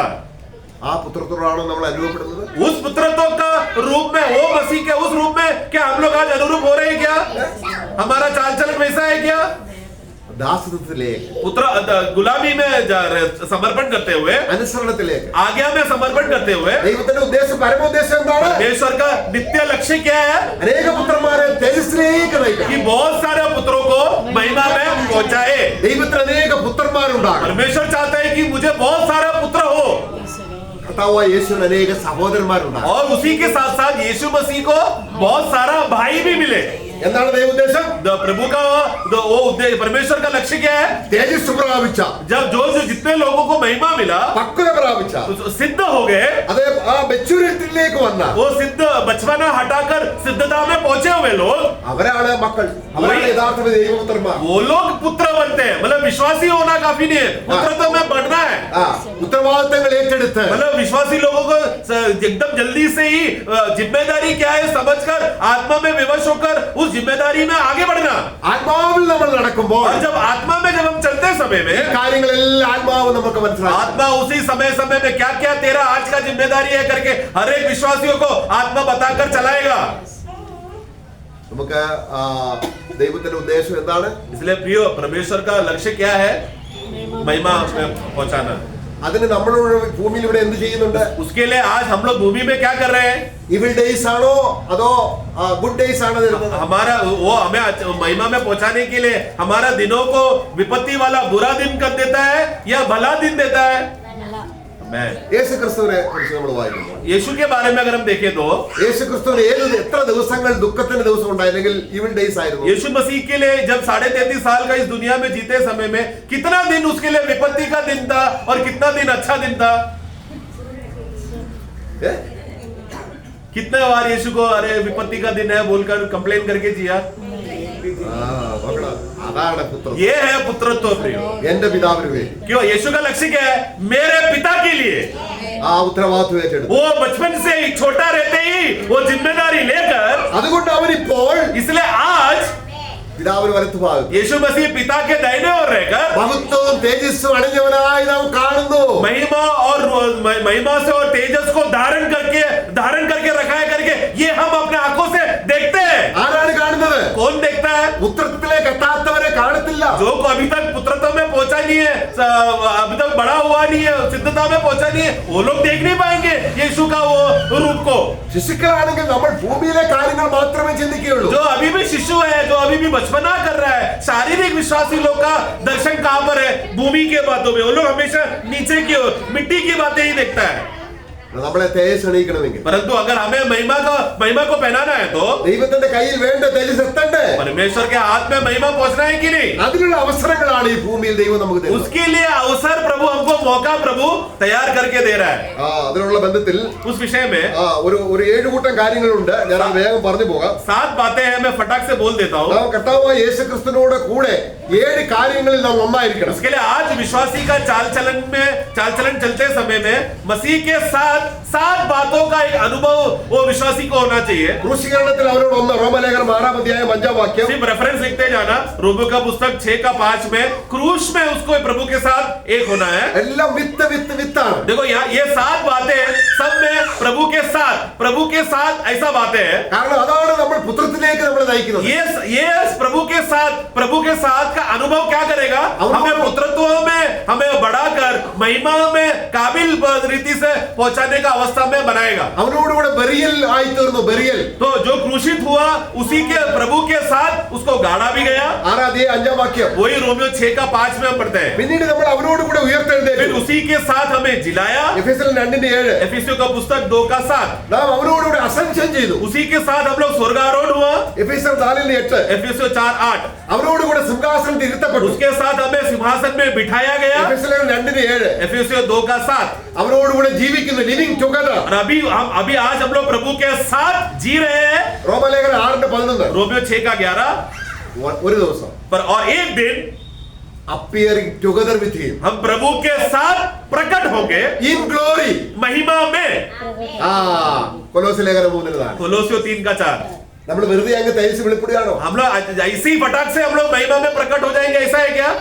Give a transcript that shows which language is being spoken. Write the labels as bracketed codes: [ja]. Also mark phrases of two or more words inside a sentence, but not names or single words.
[ml] ആ പുത്രത്തോടാണോ നമ്മൾ അനുഭവപ്പെടുന്നത്? [hi] उस पुत्रत्व का रूप में, वो मसीह के उस रूप में क्या हम लोग आज अनुरूप हो रहे हैं क्या? हमारा चाल चलन वैसा है क्या? [ml] ദാസത്വത്തിലേക്ക്, [hi] पुत्र गुलामी में समर्पण करते हुए, [ml] അനുസരണത്തിലേക്ക്, [hi] आज्ञा में समर्पण करते हुए, [ml] ദൈവത്തിന്റെ ഉദ്ദേശം പരമോദ്ദേശം എന്താണ്? [hi] परमेश्वर का नित्य लक्ष्य क्या है? [ml] അനേക പുത്രന്മാരെ തേജസ്സിലേക്ക് നയിക്കണം. [hi] कि बहुत सारे पुत्रों को महिमा में पहुंचाए। [ml] ദൈവത്തിന് അനേക പുത്രന്മാരുണ്ടാകും. [hi] परमेश्वर चाहता है कि मुझे बहुत सारे पुत्र हो, [ml] കർത്താവായ യേശുവിന് അനേക സഹോദരന്മാരുണ്ടാകും. [hi] और उसी के साथ साथ यीशु मसीह को बहुत सारा भाई भी मिले। [ml] എന്താണ് ദൈവ ഉദ്ദേശം? [hi] प्रभु का वो उद्देश्य, परमेश्वर का लक्ष्य क्या है? [ml] തേജസ് പ്രാപിച്ച, [hi] जब जो जितने लोगों को महिमा मिला, [ml] പക്വത പ്രാപിച്ച, [hi] सिद्ध हो गए, [ml] അതേ ആ മെച്യൂരിറ്റിയിലേക്ക് വന്ന [hi] वो सिद्ध बचपना हटाकर सिद्धता में पहुंचे हुए लोग, [ml] അവരാണ് മക്കൾ. അവരാണ് യഥാർത്ഥ ദൈവപുത്രന്മാർ. [hi] वो लोग पुत्र बनते हैं। मतलब विश्वासी होना काफी नहीं है, पुत्रत्व में बढ़ना है। [ml] ഉത്തരവാദിത്തങ്ങൾ ഏറ്റെടുത്ത് [hi] मतलब विश्वासी लोगों को एकदम जल्दी से ही जिम्मेदारी क्या है समझकर, आत्मा में विवश होकर उस जिम्मेदारी में आगे बढ़ना। [ml] ആത്മാവിൽ നമ്മൾ നടക്കുമ്പോൾ [hi] और जब आत्मा में जब हम चलते समय में, [ml] കാര്യങ്ങളെല്ലാം ആത്മാവ് നമുക്ക് മനസ്സിലാക്കും. [hi] आत्मा उसी समय में क्या क्या तेरा आज का जिम्मेदारी है करके हर एक विश्वासियों को आत्मा बताकर चलाएगा। [ml] നമുക്ക് ദൈവത്തിന്റെ ഉദ്ദേശം എന്താണ്? [hi] इसलिए प्रियो, परमेश्वर का लक्ष्य क्या है? महिमा में पहुंचाना। [ml] അതിന് നമ്മളോട് ഭൂമിയിൽ ഇവിടെ എന്ത് ചെയ്യുന്നുണ്ട്? [hi] उसके लिए आज हम लोग भूमि में क्या कर रहे हैं? [en] evil days [ml] ആണോ അതോ [en] good days [ml] ആണോ തരുന്നത്? [hi] हमारा वो हमें महिमा में पहुंचाने के लिए हमारा दिनों को विपत्ति वाला बुरा दिन कर देता है या भला दिन देता है? मैं [ml] യേശു ക്രിസ്തുവിനെ കുറിച്ച് നമ്മൾ വായിക്കുന്നു. [hi] यीशु के बारे में अगर हम देखें तो [ml] യേശു ക്രിസ്തുവിന് എത്ര ദിവസങ്ങൾ ദുഃഖത്തിന്റെ ദിവസം ഉണ്ടായിരുന്നെങ്കിൽ [en] evil days [ml] ആയിരുന്നു. [hi] यीशु मसीह के लिए जब 33.5 साल का इस दुनिया में जीते समय में कितना दिन उसके लिए विपत्ति का दिन था और कितना दिन अच्छा दिन था? [ml] ഏ? [hi] कितने बार यीशु को अरे विपत्ति का दिन है बोलकर कंप्लेन करके जिया? [ml] നോക്കണം. അതാണ് പുത്രൻ. [hi] ये है पुत्रत्व प्रिय. [ml] എന്റെ പിതാവിന് വേണ്ടി [hi] क्यों? यीशु का लक्ष्य क्या है? मेरे पिता के लिए. [ml] ആ ഉത്തരവാദിത്വം ഏറ്റെടുത്തു. [hi] वो बचपन से ही छोटा रहते ही वो जिम्मेदारी लेकर, [ml] അതുകൊണ്ട് അവൻ ഇപ്പോൾ [hi] इसलिए आज [ml] പിതാവിന് വലത്തുഭാഗത്ത് [hi] यीशु मसीह पिता के दाहिने ओर रहकर [ml] മഹത്വവും തേജസ്സും അണിഞ്ഞവനായി നാം കാണുന്നു. [hi] महिमा और महिमा से और तेजस को धारण करके रखा करके ये हम अपने आंखों से देखते हैं. [ml] ആരാണ് കാണുന്നത്? [hi] कौन देखता है? [ml] പുത്രത്വത്തിലേക്ക് എത്താത്തവരെ കാണത്തില്ല. [hi] जो को अभी तक पुत्रत्व में पहुंचा नहीं है, अभी तक बड़ा हुआ नहीं है, सिद्धता में पहुंचा नहीं है, वो लोग देख नहीं पाएंगे यीशु का वो रूप को. [ml] ശിശുക്കളാണെങ്കിൽ നമ്മൾ ഭൂമിയിലെ കാര്യങ്ങൾ മാത്രമേ ചിന്തിക്കുകയുള്ളൂ. [hi] जो अभी भी शिशु है, जो अभी भी बचपना कर रहा है, शारीरिक विश्वासी लोग का दर्शन कहां पर है? भूमि के बातों में. वो लोग हमेशा नीचे की ओर मिट्टी की बातें ही देखता है. [ml] നമ്മളെ തേജസ് അണിയിക്കണമെങ്കിൽ [hi] परंतु अगर हमें महिमा को पहनाना है तो [ml] ദൈവത്തിന്റെ കയ്യിൽ വേണ്ട തേജസ് എത്തണ്ടേ? [hi] परमेश्वर के हाथ में महिमा पहुंचना है कि नहीं? [ml] അതിനുള്ള അവസരങ്ങളാണ് ഈ ഭൂമിയിൽ ദൈവം നമുക്ക് തരുന്നത്. [hi] उसके लिए अवसर प्रभु हमको मौका प्रभु तैयार करके दे रहा है. [ml] അതിനുള്ള ബന്ധത്തിൽ [hi] उस विषय में [ml] ഒരു 7 കൂട്ടം കാര്യങ്ങളുണ്ട്. ഞാൻ അത് വേഗം പറഞ്ഞു പോകാം. [hi] 7 बातें हैं, मैं फटाक से बोल देता हूँ. [ml] നാം കർത്താവായ യേശുക്രിസ്തുവിനോട് കൂടെ 7 കാര്യങ്ങളിൽ നാം ഒന്നായിരിക്കണം. [hi] उसके लिए आज विश्वासी का चाल चलन चलते समय में मसीह के साथ 7 बातों का एक अनुभव वो विश्वासी को होना चाहिए. [ml] ക്രൂശീകരണത്തിൽ അവരോട് ഒന്ന് റോമലേഖനം 6-5 [hi] सिर्फ रेफरेंस लिखते जाना. रोमियो का पुस्तक 6:5 में क्रूस में उसको प्रभु के साथ एक होना है. [ml] എല്ലാം വിത്താണ്. [hi] देखो यहाँ ये 7 बातें सब में प्रभु के साथ ऐसा बातें हैं. [ml] കാരണം അതാണ് നമ്മൾ പുത്രത്തിലേക്ക് നമ്മളെ നയിക്കുന്നത്. [hi] ये प्रभु के साथ का अनुभव क्या करेगा? हमें पुत्रत्व में हमें बढ़ाकर महिमा में काबिल रीति से पहुंचाने का अवस्था में बनाएगा. [ml] അവനോടുകൂടെ ബെറിയൽ ആയി തീർന്നു. ബെറിയൽ [hi] तो जो क्रूसित हुआ उसी के प्रभु के साथ उसको गाड़ा भी गया. [ml] 6-5 [hi] वही रोमियो 6:5 में हम पढ़ते हैं. [ml] പിന്നീട് നമ്മൾ അവനോടുകൂടെ [hi] फिर [ml] ഉയർത്തെഴുന്നേറ്റു. [hi] उसी के साथ हमें जिलाया. [ml] എഫെസ്യർ 2:7 [hi] एफिसियों का पुस्तक 2:7 [ml] നാം അവനോടുകൂടെ അസെൻഷൻ ചെയ്തു. [hi] उसी के साथ हम लोग स्वर्गारोहण हुआ. [ml] എഫെസ്യർ 4:8 [hi] एफिसियों 4:8 [ml] അവനോടുകൂടെ സിംഹാസനത്തിൽ ഇരുത്തപ്പെട്ടു. [hi] उसके साथ हमें सिंहासन में बिठाया गया. [ml] എഫെസ്യർ 2:7 [hi] एफिसियों 2:7 [ml] അവനോടുകൂടെ ജീവിക്കുന്നു. [en] living together. [hi] और अभी आज हम लोग प्रभु के साथ जी रहे हैं. [ml] റോമലേഖനം 6:11 [hi] रोमियो 6:11 [ml] ഒരു ദിവസം [hi] पर और एक दिन [en] appearing together with him [hi] हम प्रभु के साथ प्रकट होंगे [en] in glory. [hi] महिमा में. [ml] കൊലോസ്യ ലേഖനം 3:4 [hi] कोलोसियों 3:4 [ml] നമ്മൾ വെറുതെ അങ്ങ് തേജസ് വെളിപ്പെടുകയാണോ? [hi] हम लोग ऐसी फटाक से हम लोग महिमा में प्रकट हो जाएंगे, ऐसा है क्या?